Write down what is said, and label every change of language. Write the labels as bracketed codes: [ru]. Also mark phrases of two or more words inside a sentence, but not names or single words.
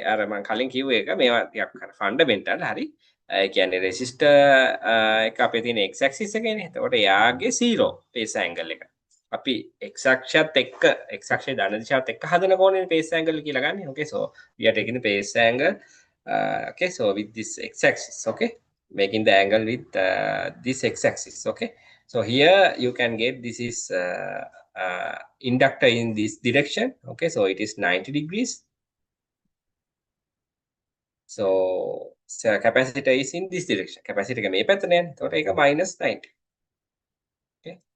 [si] අර මම කලින් කිව්ව එක මේවා ටිකක් ෆන්ඩමෙන්ටල් හරි. ඒ කියන්නේ රෙසිස්ටර් එක අපේ තියෙන [en] x axis [si] එකනේ. එතකොට එයාගේ 0 [en] phase angle [si] එක. අපි x අක්ෂයත් එක්ක x අක්ෂයේ ධන දිශාවත් එක්ක හදන කෝණේ [en] phase angle [si] කියලා ගන්න. [en] Okay, so we are taking the phase angle okay, so with this x axis, okay, making the angle with this x axis, okay. So here you can get this is inductor in this direction, okay, so it is 90 degrees. So capacitor is in this direction. [si] Capacitor එක මේ පැත්තට යන්නේ. එතකොට ඒක minus 90. Okay.